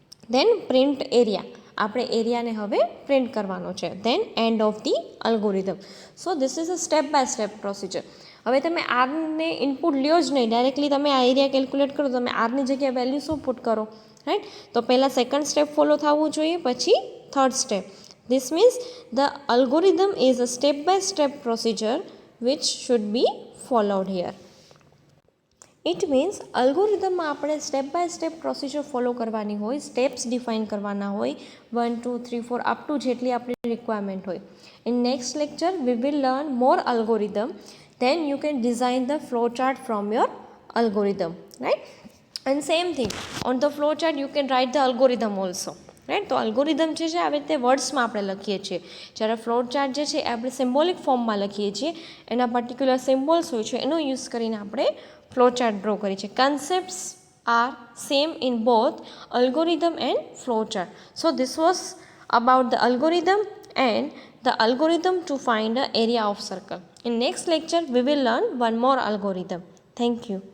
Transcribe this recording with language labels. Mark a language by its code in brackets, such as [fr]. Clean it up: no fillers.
[en] Then print area. [gu] આપણે એરિયાને હવે print કરવાનો છે. [en] Then end of the algorithm. So this is a step by step procedure. [gu] હવે તમે આરને ઇનપુટ લ્યો જ નહીં, ડાયરેક્ટલી તમે આ એરિયા કેલ્ક્યુલેટ કરો, તમે આરની જગ્યાએ વેલ્યુ શું પુટ કરો, રાઈટ. તો પહેલાં સેકન્ડ સ્ટેપ ફોલો થવું જોઈએ, પછી third step, [en] This means the algorithm is a step-by-step procedure which should be followed here. [gu] It means અલ્ગોરિધમમાં આપણે step by step procedure follow કરવાની હોય, સ્ટેપ્સ ડિફાઇન કરવાના હોય, 1 2 3 4 અપ ટુ જેટલી આપણી રિક્વાયરમેન્ટ હોય. [en] In next lecture we will learn more algorithm, then you can design the flow chart from your algorithm, right? And same thing, on the flow chart you can write the algorithm also, right? [gu] તો algorithm જે છે આવી રીતે વર્ડ્સમાં આપણે લખીએ છીએ, જ્યારે flow chart જે છે આપણે સિમ્બોલિક ફોર્મમાં લખીએ છીએ, એના પર્ટિક્યુલર સિમ્બોલ્સ હોય છે એનો યુઝ કરીને આપણે ફ્લો ચાર્ટ ડ્રો કરીએ છીએ. [en] Concepts are same in both algorithm and flow chart. So this was about the algorithm and the algorithm to find the area of circle. In next lecture we will learn one more algorithm. Thank you.